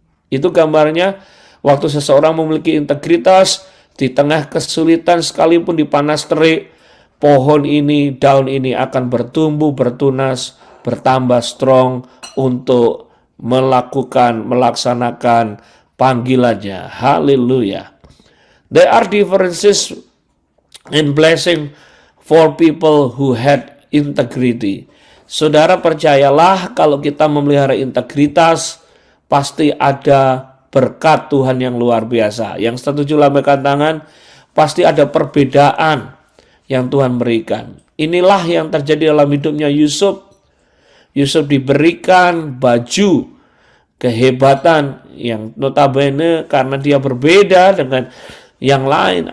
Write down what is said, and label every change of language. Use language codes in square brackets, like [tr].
[id] Itu gambarnya waktu seseorang memiliki integritas di tengah kesulitan sekalipun di panas terik, pohon ini, daun ini akan bertumbuh, bertunas, bertambah strong untuk melaksanakan panggilannya. Haleluya. [en] There are differences in blessing for people who had integrity. [id] Saudara percayalah, kalau kita memelihara integritas, pasti ada berkat Tuhan yang luar biasa. Yang setuju lambaikan tangan, pasti ada perbedaan yang Tuhan berikan. Inilah yang terjadi dalam hidupnya Yusuf. Yusuf diberikan baju kehebatan yang notabene karena dia berbeda dengan yang lain.